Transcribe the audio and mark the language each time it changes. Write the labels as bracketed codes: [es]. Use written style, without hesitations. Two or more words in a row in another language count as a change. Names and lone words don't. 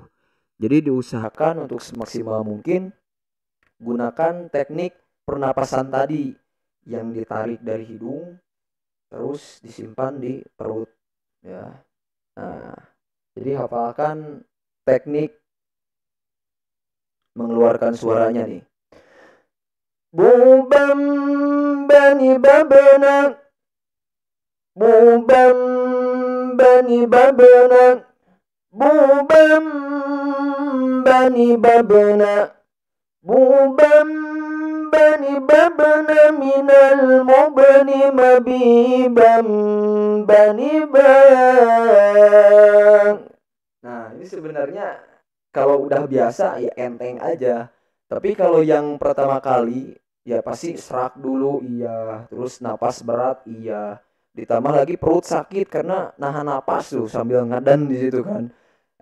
[id] Jadi diusahakan untuk semaksimal mungkin gunakan teknik pernapasan tadi yang ditarik dari hidung terus disimpan di perut ya. Nah, jadi hafalkan teknik mengeluarkan suaranya nih. Bubam bani babana. Bubam bani babana. Bubam bani babana. Bubam bani babana minal mubani mabibam bani bang. Nah, ini sebenarnya kalau udah biasa ya enteng aja. Tapi kalau yang pertama kali ya pasti serak dulu iya, terus napas berat iya. Ditambah lagi perut sakit karena nahan napas tuh sambil ngadan di situ kan.